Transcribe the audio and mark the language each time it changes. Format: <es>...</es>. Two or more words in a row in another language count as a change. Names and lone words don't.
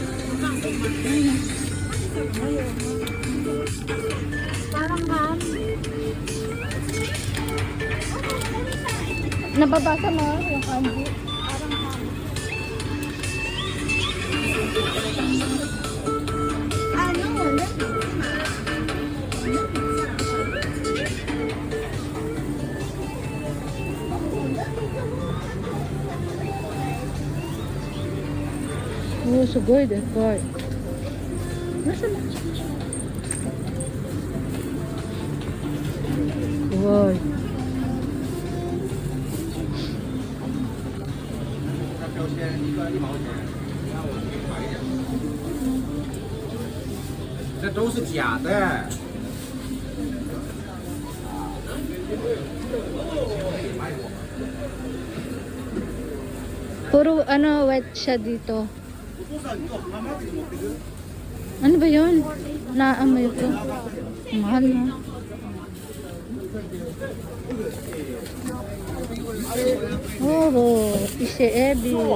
<tl>Parang ham. Nababasa mo yung kanji. Parang ham. Ano?</tl> <en>Oh, so good, that boy.</en> <tl>Nasaan na? Wow.</tl> <zh>这都是假的。</zh> <tl>Puro ano, white siya dito. Ano ba yun? Naamoy ko. Mahal na. Oh,</tl> <ja>isi ebi.</ja>